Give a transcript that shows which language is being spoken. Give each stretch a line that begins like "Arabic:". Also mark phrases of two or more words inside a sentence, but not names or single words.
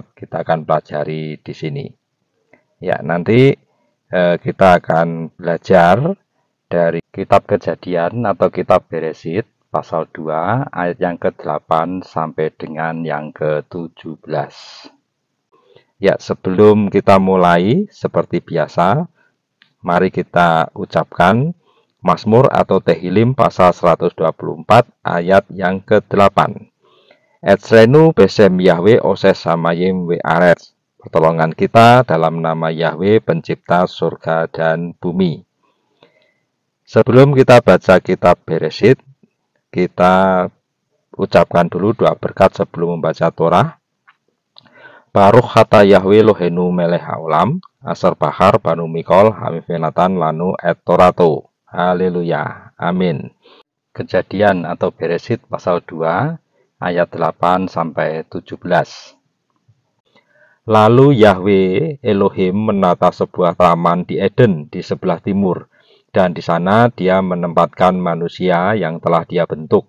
Indonesian: Kita akan pelajari di sini. Ya, nanti kita akan belajar dari kitab Kejadian atau kitab Beresit pasal 2 ayat yang ke-8 sampai dengan yang ke-17. Ya, sebelum kita mulai seperti biasa, mari kita ucapkan Mazmur atau Tehillim pasal 124 ayat yang ke-8.
Hebrew: עזרנו בשם יהוה עושה שמים וארץ.
Indonesian: Pertolongan kita dalam nama Yahweh pencipta surga dan bumi. Sebelum kita baca kitab Beresit, kita ucapkan dulu doa berkat sebelum membaca Torah.
Hebrew: ברוך אתה יהוה אלוהינו מלך העולם, אשר בחר בנו מכל העמים ונתן לנו את תורתו.
Indonesian: Haleluya. Amin. Kejadian atau Beresit pasal 2 ayat 8 sampai 17. Lalu Yahweh Elohim menata sebuah taman di Eden di sebelah timur. Dan di sana dia menempatkan manusia yang telah dia bentuk.